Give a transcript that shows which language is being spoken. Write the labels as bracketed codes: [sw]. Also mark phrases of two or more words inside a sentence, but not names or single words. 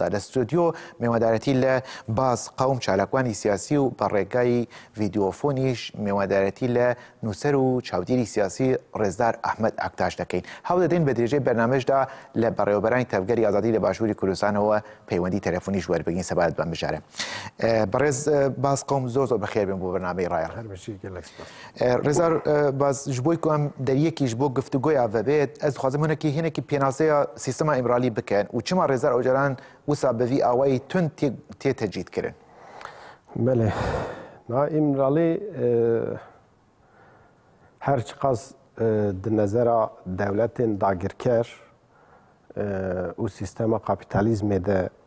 [ckb] لە ستودیۆ میوەدارەتی لە باز قەوم چالاکوانی سیاسی و بەڕێگای ڤیدیۆفۆنیش میوەدارەتی لە نووسەر و چاودێری سیاسی ڕێزدار ئەحمەد ئاکتاش دەکەین. هەوڵ دەدەین بە درێژەی بەرنامەشدا لە بەڕێوەبەرانی تەفگەری ئازادی لە باشووری کوردستانەوە پەیوەندی تەلەفۆنیش وەربگین سەبارەت بەم مژارە. بەڕێز باز قەوم زۆر بەخێر بێن بۆ بەرنامەی ڕایەڵ. [ku] ڕێزار باز ji بۆی ku em deriyekî ji bo giftugoya vebêt ez dixwazim hinekî hinekî pênaseya sîstema îmralî bikin û çima Rêzar Öcalan wisa bi vî awayî tund tê tecîd kirin? Belê na îmralî her çiqas di nezera dewletên dagirker û sîstema kapîtalîzmê de